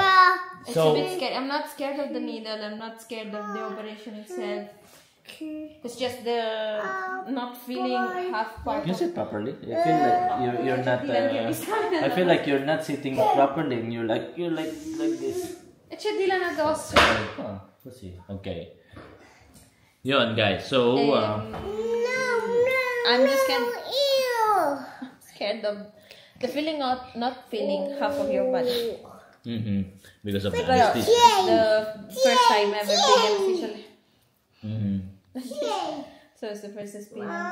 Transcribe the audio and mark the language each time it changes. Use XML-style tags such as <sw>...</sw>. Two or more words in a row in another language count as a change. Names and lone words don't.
<en>It's So a bit scared. I'm not scared of the needle. I'm not scared of the operation itself. It's just the not feeling half part. you sit properly. I feel like you're not. I feel like you're not sitting properly. And you're like this.</en> <it>C'è di là addosso. Oh, così.</it> <en>Okay. Yun, guys. So, I'm just scared of the feeling of not feeling half of your body. because of the But anesthesia. the first time ever being anesthesia. So it's the first experience.</en>